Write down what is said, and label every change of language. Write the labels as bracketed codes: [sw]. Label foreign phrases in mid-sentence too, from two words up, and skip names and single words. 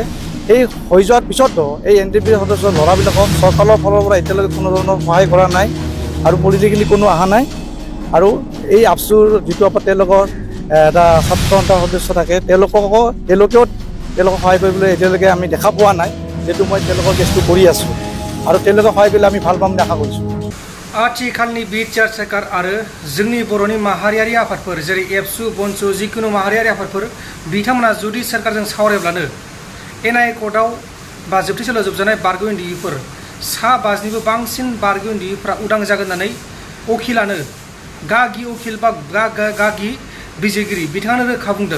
[as] এই হৈ যোৱাৰ পিছতো এই ndfbআৰ সদস্যৰ ল'ৰাবিলাকক চৰকাৰৰ ফালৰ পৰা এতিয়ালৈকে কোনো ধৰণৰ সহায় কৰা নাই আৰু পলিটিকেলি কোনো অহা নাই। আৰু এই আপচুৰ যিটো তেওঁলোকৰ এটা ছাত্ৰ সন্থাৰ সদস্য থাকে তেওঁলোকেও সহায় কৰিবলৈ এতিয়ালৈকে আমি দেখা পোৱা নাই। যিহেতু মই তেওঁলোকৰ কেছটো কৰি আছোঁ আৰু তেওঁলোকে সহায় কৰিলে আমি ভাল পাম বুলি আশা কৰিছোঁ। [brx] आथिखालनि बिटिआर सरकार आरो जोंनि बर'नि माहारियारि आफादफोर जेरै एबसु बनसु जिखुनु माहारियारि आफादफोर बिथांमोना जुदि सरकारजों सावरायब्लानो एनआइ कर्टआव बा जोबथेसालियाव जोबजानाय बारग' उन्दैफोर सा 5निबो बांसिन बारग' उन्दैफोरा उदां जागोन होननानै वकिलानो गागि वकिल बा गागि बिजिरगिरि बिथाङानो रोखा बुंदों।